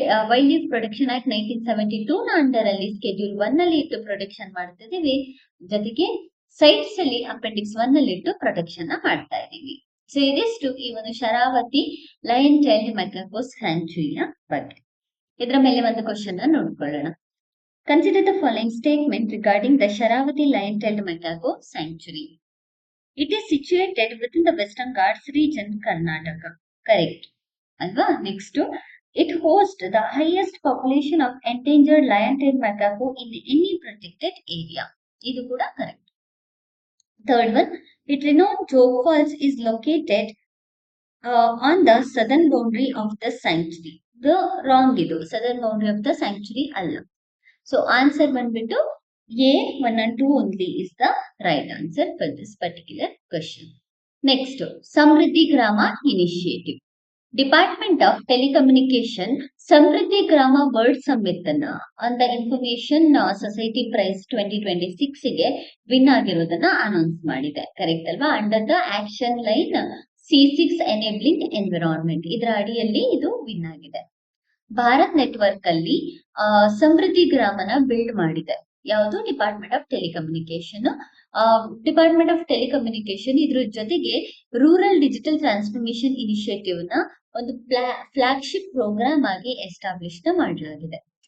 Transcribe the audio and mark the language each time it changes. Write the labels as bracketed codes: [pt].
[kn] Wild life protection act 1972 ನ under ಅಲ್ಲಿ schedule 1 ಅಲ್ಲಿ ಇಟ್ಟು ಪ್ರೊಟೆಕ್ಷನ್ ಮಾಡ್ತಿದ್ದೀವಿ. ಜೊತೆಗೆ ಸೈಟ್ಸ್ ಅಲ್ಲಿ ಅಪೆಂಡಿಕ್ಸ್ 1 ಅಲ್ಲಿ ಇಟ್ಟು ಪ್ರೊಟೆಕ್ಷನ್ ಮಾಡ್ತಾ ಇದೀವಿ. ಸೊ ಇದಿಷ್ಟು ಈ ಒಂದು ಶರಾವತಿ ಲಯನ್ ಚೈಲ್ಡ್ ಮೆಕಾಕೋ ಸ್ಯಾಂಕ್ಚುರಿಯ ಬಗ್ಗೆ. ಇದರ ಮೇಲೆ ಒಂದು ಕ್ವಶನ್ ನೋಡ್ಕೊಳ್ಳೋಣ. [en] Consider the following statement regarding the Sharavati lion-tailed macaco sanctuary. It is situated within the Western Ghats region, Karnataka. Correct. Alva? Next, it hosts the highest population of endangered lion-tailed macaco in any protected area. [kn] Idu kuda [en] correct. Third one, it renowned Joke Falls is located on the southern boundary of the sanctuary. The wrong idu. Southern boundary of the sanctuary alla. So answer ಬಂದ್ಬಿಟ್ಟು A 1 and 2 only is the right answer for this particular question. Next, Samriddhi Grama Initiative. [kn] Department of Telecommunication Samriddhi Grama World Summit on the Information Society Prize 2026 ಗೆ win ಆಗಿರೋದನ್ನ announce ಮಾಡಿದೆ. Correct ಅಲ್ವಾ? Under the action line C6 Enabling Environment, ಇದರ ಅಡಿಯಲ್ಲಿ ಇದು win ಆಗಿದೆ. Bharat network ಅಲ್ಲಿ ಸಮೃದ್ಧಿ ಗ್ರಾಮನ build ಮಾಡಿದೆ. ಯಾವುದು? Department of telecommunication. Department of telecommunication ಇದ್ರ ಜೊತೆಗೆ ರೂರಲ್ ಡಿಜಿಟಲ್ ಟ್ರಾನ್ಸ್ಫಾರ್ಮೇಶನ್ ಇನಿಷಿಯೇಟಿವ್ ನ ಒಂದು ಫ್ಲಾಗ್ಶಿಪ್ ಪ್ರೋಗ್ರಾಮ್ ಆಗಿ ಎಸ್ಟಾಬ್ಲಿಷ್ ಮಾಡಲಾಗಿದೆ.